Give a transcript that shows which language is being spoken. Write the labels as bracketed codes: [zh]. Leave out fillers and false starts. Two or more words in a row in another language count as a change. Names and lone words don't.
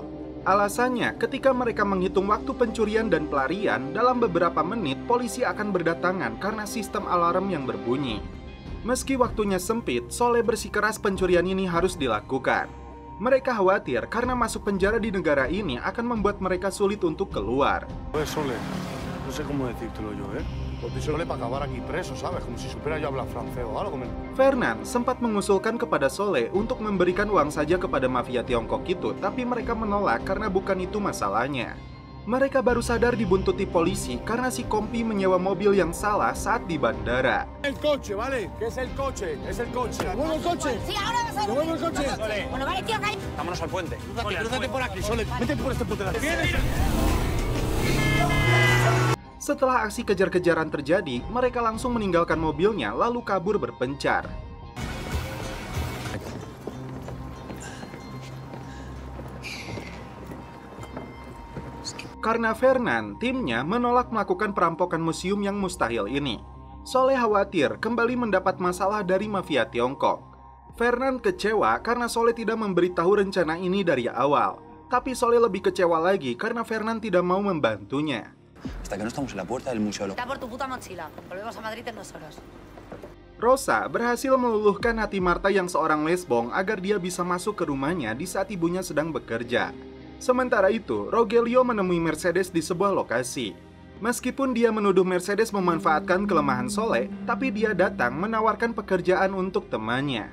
[id] Alasannya, ketika mereka menghitung waktu pencurian dan pelarian, dalam beberapa menit polisi akan berdatangan karena sistem alarm yang berbunyi. Meski waktunya sempit, Soleh bersikeras pencurian ini harus dilakukan. Mereka khawatir karena masuk penjara di negara ini akan membuat mereka sulit untuk keluar. [es] Soleh, no sé cómo decírtelo yo, Soleh para acabar aquí preso, ¿sabes? Como si supiera yo hablar francés o algo. [id] Fernand sempat mengusulkan kepada Soleh untuk memberikan uang saja kepada mafia Tiongkok itu, tapi mereka menolak karena bukan itu masalahnya. Mereka baru sadar dibuntuti polisi karena si Kompi menyewa mobil yang salah saat di bandara. [es] El coche, ¿vale? ¿Qué es el coche? Es el coche. ¿Devuelvo el coche? Sí, ahora vas a ¿Devuelvo el coche? Bueno, vale, tío, calla. Vámonos al puente. Crúzate por aquí, Soleh. Vete por este puente. [id] Setelah aksi kejar-kejaran terjadi, mereka langsung meninggalkan mobilnya lalu kabur berpencar. Karena Fernand, timnya menolak melakukan perampokan museum yang mustahil ini. Soleh khawatir kembali mendapat masalah dari mafia Tiongkok. Fernand kecewa karena Soleh tidak memberitahu rencana ini dari awal. Tapi Soleh lebih kecewa lagi karena Fernand tidak mau membantunya. [es] Hasta que no estamos en la puerta del museo. Está por tu puta mochila. Volvemos a Madrid en 2 horas. [id] Rosa berhasil meluluhkan hati Marta yang seorang lesbong agar dia bisa masuk ke rumahnya di saat ibunya sedang bekerja. Sementara itu, Rogelio menemui Mercedes di sebuah lokasi. Meskipun dia menuduh Mercedes memanfaatkan kelemahan Soleh, tapi dia datang menawarkan pekerjaan untuk temannya.